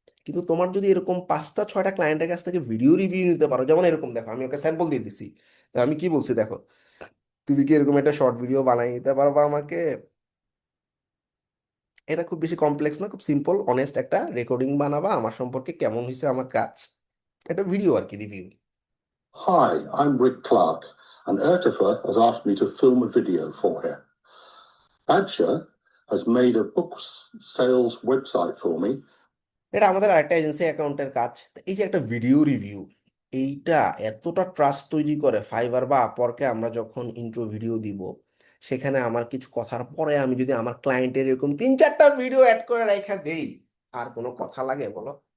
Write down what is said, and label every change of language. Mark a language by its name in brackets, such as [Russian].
[Bangla] কিন্তু তোমার যদি এরকম 5টা 6টা ক্লায়েন্টের কাছ থেকে ভিডিও রিভিউ নিতে পারো, যেমন এরকম দেখো আমি ওকে স্যাম্পল দিয়ে দিছি, তো আমি কি বলছি দেখো, তুমি কি এরকম একটা শর্ট ভিডিও বানাই দিতে পারবা আমাকে? এটা খুব বেশি কমপ্লেক্স না, খুব সিম্পল অনেস্ট একটা রেকর্ডিং বানাবা আমার সম্পর্কে, কেমন হয়েছে আমার কাজ, একটা ভিডিও আর কি, review. [English] Hi, I'm Rick Clark, and Urtifer has asked me to film a video for him. Badger has made a books sales website for me. [Bangla] এটা আমাদের আরেকটা এজেন্সি অ্যাকাউন্টের কাজ। তো এই যে একটা ভিডিও রিভিউ, এইটা এতটা ট্রাস্ট তৈরি করে ফাইবার বা আপওয়ার্কে। আমরা যখন ইন্ট্রো ভিডিও দিব, সেখানে আমার কিছু কথার পরে আমি যদি আমার ক্লায়েন্টের এরকম 3-4টা ভিডিও অ্যাড করে রাখা দেই, আর কোনো কথা লাগে বলো?